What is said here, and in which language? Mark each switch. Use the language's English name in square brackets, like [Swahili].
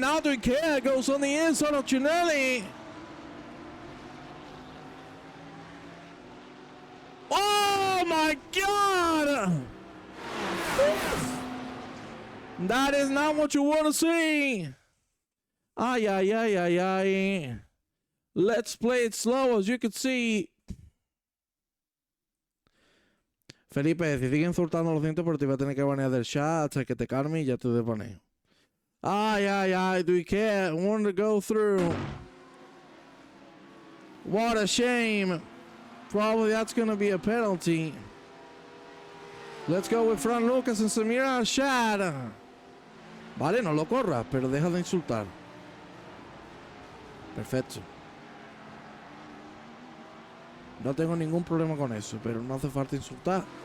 [English] Now Duquette goes on the inside of Trunelli. Oh my God! That is not what you want to see. Ay. Let's play it slow. As you can see, [Spanish] Felipe, si sigue insultando lo siento, pero te voy a tener que banear del chat hasta que te calme y ya te desbaneo. [English] Ay, Duquette wanted to go through. What a shame. Probably that's going to be a penalty. Let's go with Fran Lucas and Samir Al-Shad. [Spanish] Vale, no lo corras, pero deja de insultar. Perfecto. No tengo ningún problema con eso, pero no hace falta insultar.